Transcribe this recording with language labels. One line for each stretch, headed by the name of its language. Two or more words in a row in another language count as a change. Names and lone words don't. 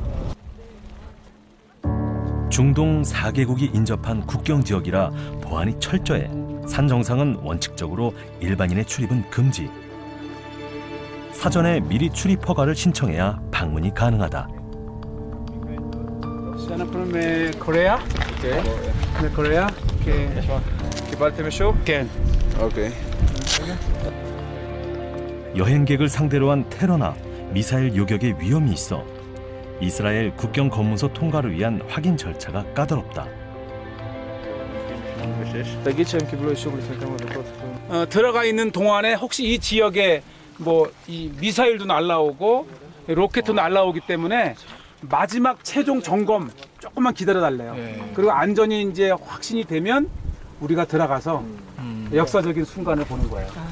Korean: 중동 4개국이 인접한 국경 지역이라 보안이 철저해 산 정상은 원칙적으로 일반인의 출입은 금지. 사전에 미리 출입 허가를 신청해야 방문이 가능하다. 코리아? 코리아?
Hebrew: קיבלתם אישור? כן. אוקיי.
Korean: 여행객을 상대로 한 테러나 미사일 요격의 위험이 있어 이스라엘 국경 검문소 통과를 위한 확인 절차가 까다롭다.
Hebrew: תגיד שהם קיבלו אישור לפני כמה דקות.
Korean: 들어가 있는 동안에 혹시 이 지역에 뭐 이 미사일도 날라오고 로켓도 날라오기 때문에 마지막 최종 점검 조금만 기다려달래요. 그리고 안전이 이제 확신이 되면 우리가 들어가서 역사적인 순간을 보는 거예요.